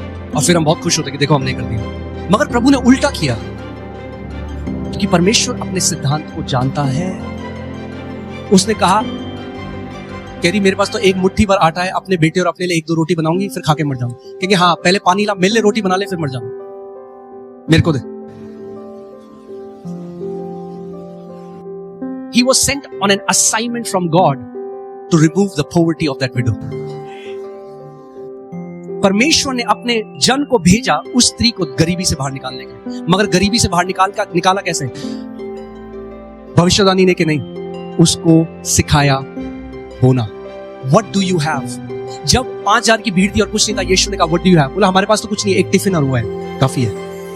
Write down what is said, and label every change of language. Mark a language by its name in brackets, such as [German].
[Hindi] और फिर हम बहुत खुश होते कि देखो हमने कर दिया। मगर प्रभु ने उल्टा किया, क्योंकि परमेश्वर अपने सिद्धांत को जानता है। उसने कहा कह रही मेरे पास तो 1 मुट्ठी भर आटा है, अपने बेटे और अपने लिए 1-2 रोटी बनाऊंगी, फिर खा के मर जाऊंगी। क्योंकि हाँ पहले पानी ला, मेरे लिए रोटी बना ले, फिर मर जाऊंगी, मेरे को दे। [English] He was sent on an assignment from God to remove the poverty of that widow. [Hindi] परमेश्वर ने अपने जन को भेजा उस स्त्री को गरीबी से बाहर निकालने के। मगर गरीबी से बाहर निकाला कैसे? भविष्यवाणी ने कि नहीं, उसको सिखाया होना। [English] What do you have? [Hindi] जब 5000 की भीड़ थी और कुछ नहीं था, यीशु ने कहा [English] What do you have? [Hindi] बोला हमारे पास तो कुछ नहीं है, एक टिफिन और हुआ है, काफी है।